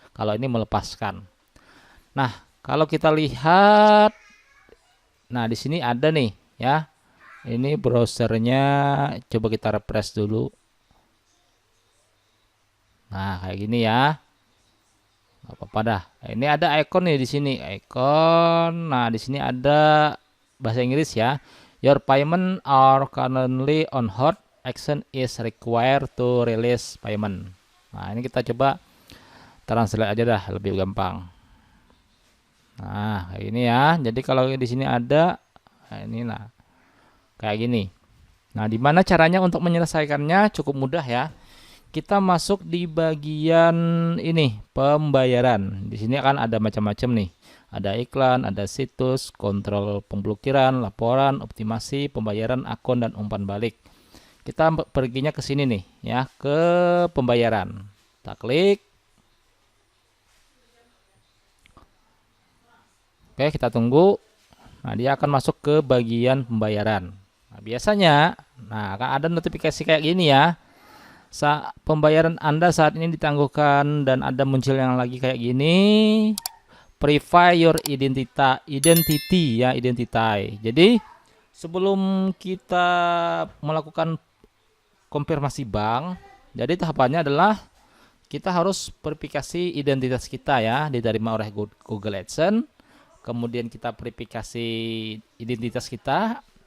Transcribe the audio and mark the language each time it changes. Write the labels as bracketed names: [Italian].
[Indonesian] Kalau ini melepaskan. Nah, kalau kita lihat, nah di sini ada nih ya. Ini browsernya, coba kita refresh dulu. Nah, kayak gini ya. Gak apa-apa dah. Ini ada icon nih di sini, icon. Nah, di sini ada bahasa Inggris ya. [English] Your payment are currently on hold. Action is required to release payment. [Indonesian] Nah, ini kita coba translate aja dah, lebih gampang. Nah, kayak ini ya. Jadi kalau di sini ada, nah, kayak gini. Nah, dimana caranya untuk menyelesaikannya cukup mudah ya. kita masuk di bagian ini, pembayaran. Di sini akan ada macam-macam nih. Ada iklan, ada situs, kontrol pemblokiran, laporan, optimasi, pembayaran, akun, dan umpan balik. Kita perginya ke sini nih, ya, ke pembayaran. Kita klik. Oke, kita tunggu. Nah, dia akan masuk ke bagian pembayaran. Nah, biasanya, akan ada notifikasi kayak gini ya. Pembayaran Anda saat ini ditangguhkan, dan ada muncul yang lagi kayak gini. [English] Verify your identity ya, identity. [Indonesian] Jadi sebelum kita melakukan konfirmasi bank, jadi tahapannya adalah kita harus verifikasi identitas kita ya, diterima oleh Google AdSense. Kemudian kita verifikasi identitas kita.